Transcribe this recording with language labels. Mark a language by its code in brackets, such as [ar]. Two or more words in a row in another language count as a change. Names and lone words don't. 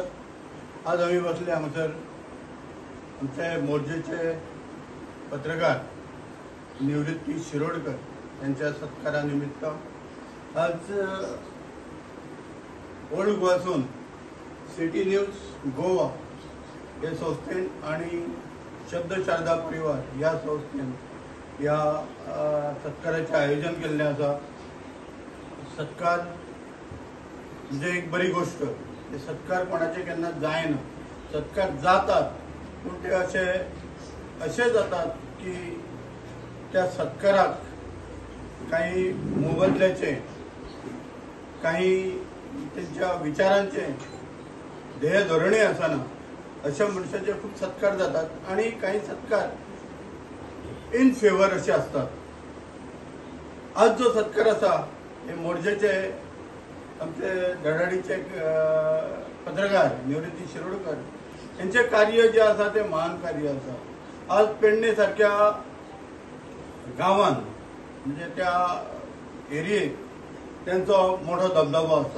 [kok] आज आम्ही बसले हांगासर आमचे मोरजेचे पत्रकार निवृत्ती शिरोडकर यांच्या सत्कारा निमित्त आज ओल्ड गोवासून सिटी न्यूज गोवा हे संस्थेन आणि शब्दशारदा परिवार या संस्थेन या सत्काराचे आयोजन केल्लें आसा। सत्कार म्हणजे एक बरी गोष्ट। ते सत्कार कोणाचे केन्ना जायना, सत्कार जातात पूण ते अशे जातात की त्या सत्काराक काही मोबदल्याचे, काही त्यांच्या विचारांचे ध्येय धोरणे आसना अशा मनशाचे खूप सत्कार जातात आणि काही सत्कार [en] in favour [kok] असे असतात। आज जो सत्कार आसा हे मोरजेचे आमचे धडाडीचे पत्रकार निवृत्ती शिरोडकर यांचे कार्य जे आसा ते महान कार्य आसा। आज पेडणे सारख्या गावान म्हणजे त्या एरियेक त्यांचो मोठो दबदबो आसा।